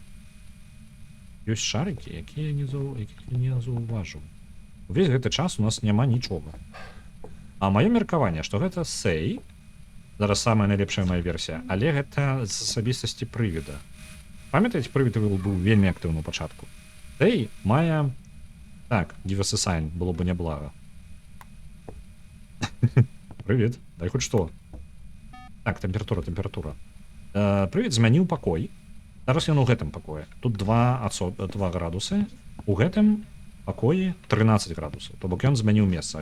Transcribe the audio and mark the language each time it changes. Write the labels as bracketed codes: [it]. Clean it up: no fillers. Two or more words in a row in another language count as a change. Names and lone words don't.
[be] Ёсць шарыкі, якія не заўважыў. Увесь гэты час у нас няма нічога. А маё меркаванне, што гэта Сэй. Зараз самая найлепшая моя версія, але гэта з асабістасці прывіда. Памятаеце, прывід быў вельмі актыўны ў пачатку. Сэй мае... Так, [en] give us a sign, [be] было бы няблага. Прывід, дай хоць што. Так, тэмпература. Прывід змяніў пакой. Зараз ён у гэтым пакоі. Тут 2 градусы. У гэтым пакоі 13 градусаў. То бок ён змяніў месца.